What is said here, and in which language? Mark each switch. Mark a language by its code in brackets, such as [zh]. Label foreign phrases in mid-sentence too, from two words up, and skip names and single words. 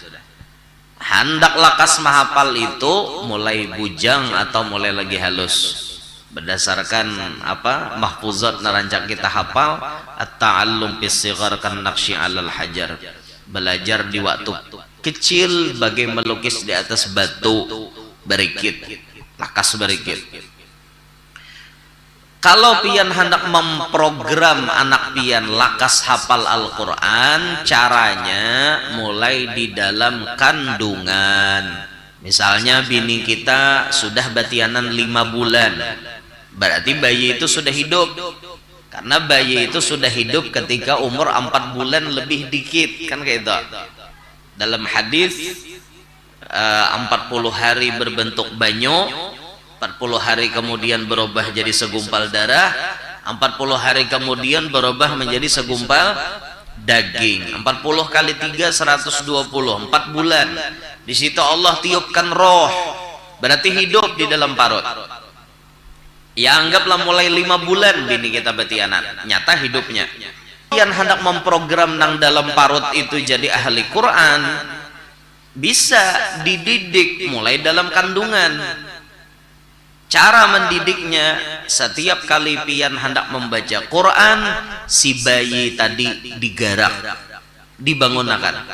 [bjn] Hendak lakas mahapal itu mulai bujang atau mulai lagi halus berdasarkan apa mahfuzat narancak kita hafal [ar] التعلم بالصغر كالنقش على الحجر, [bjn] belajar di waktu kecil bagai melukis di atas batu berikit, lakas berikit. Kalau pian hendak memprogram anak pian lakas hafal Al-Quran, caranya mulai di dalam kandungan. Misalnya bini kita sudah batianan 5 bulan, berarti bayi itu sudah hidup. [id] Karena bayi itu sudah hidup ketika umur 4 bulan lebih dikit, kan kayak itu. Dalam hadis 40 hari berbentuk banyu, 40 hari kemudian berubah jadi segumpal darah, 40 hari kemudian berubah menjadi segumpal daging. 40 kali 3 120, 4 bulan. Di situ Allah tiupkan roh, berarti hidup di dalam parut. [bjn] Ya anggaplah mulai 5 bulan bini kita batianan, nyata hidupnya. Yang hendak memprogram nang dalam parut itu jadi ahli Quran, bisa dididik mulai dalam kandungan. Cara mendidiknya, setiap kali pian hendak membaca Quran, si bayi tadi digarak, dibangunkan.